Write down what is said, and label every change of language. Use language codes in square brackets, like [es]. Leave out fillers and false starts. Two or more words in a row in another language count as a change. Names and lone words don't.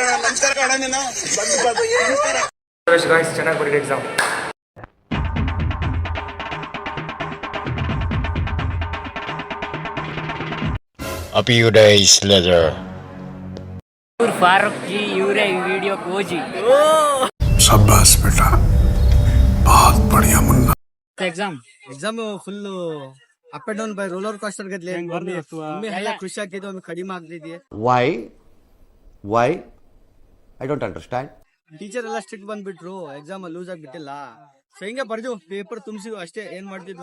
[kn] ನಮಸ್ಕಾರ ಕಣ, ನೀನು ಚೆನ್ನಾಗಿ ಬರೀ ಎಕ್ಸಾಮ್. ಇವ್ರು ಫಾರೂಕ್ ಜಿ ಇವರೇ ಈ ವಿಡಿಯೋ ಕೋಜಿ. [hi] शाबाश बेटा बहुत बढ़िया मुन्ना [kn] ಎಕ್ಸಾಮ್ [en] exam full up and down by roller coaster [kn] ಗದ್ಲೆ ಎಲ್ಲ ಖುಷಿ ಆಗ್ತಿದೆ, ಒಮ್ಮೆ ಕಡಿಮೆ ಆಗ್ತಿದೆ. [en] why I don't understand. [kn] ಟೀಚರ್ ಎಲ್ಲ ಸ್ಟ್ರಿಕ್ಟ್ ಬಂದ್ಬಿಟ್ರು, [en] exam loose [kn] ಆಗ್ಬಿಟ್ಟಿಲ್ಲ. ಸೊ ಹಿಂಗೆ ಬರ್ದು ಪೇಪರ್ ತುಂಬಿಸಿ ಅಷ್ಟೇ. ಏನ್ ಮಾಡ್ತಿದ್ವು,